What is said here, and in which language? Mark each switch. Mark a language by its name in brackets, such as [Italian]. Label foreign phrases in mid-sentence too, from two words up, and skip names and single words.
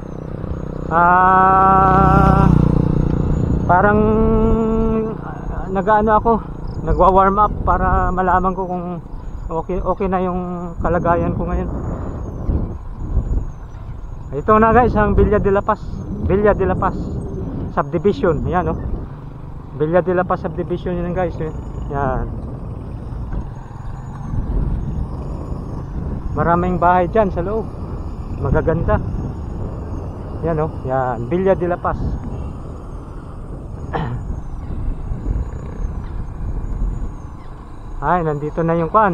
[Filipino] Parang nag-ano ako, nagwa- [English] warm up [Filipino] para malaman ko kung okay na yung kalagayan ko ngayon. Ito na guys, ang Villa de la Paz. Villa de la Paz Subdivision. Ayan, oh. Villa de la Paz Subdivision yun guys, eh. Yan. Maraming bahay dyan sa loob. Magaganda. Yan, oh. Yan, Villa de la Paz. Ay, nandito na yung kwan.